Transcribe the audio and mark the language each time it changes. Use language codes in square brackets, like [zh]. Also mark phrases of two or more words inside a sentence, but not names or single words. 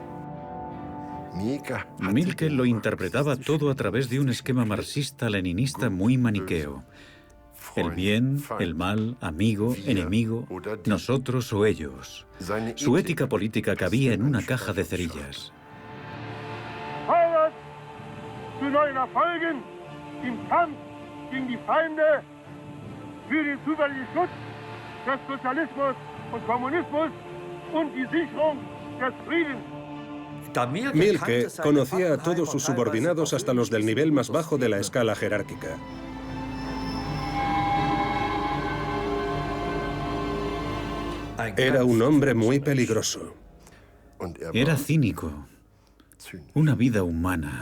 [es] Mielke lo interpretaba todo a través de un esquema marxista-leninista muy maniqueo. El bien, el mal, amigo, enemigo, nosotros o ellos. Su ética política cabía en una caja de cerillas. [de] Feuert zu neuen Erfolgen im Kampf gegen die Feinde, für den zuverlässigen Schutz des Sozialismus und Kommunismus und die Sicherung des Friedens. [es] Mielke conocía a todos sus subordinados hasta los del nivel más bajo de la escala jerárquica. Era un hombre muy peligroso. Era cínico. Una vida humana.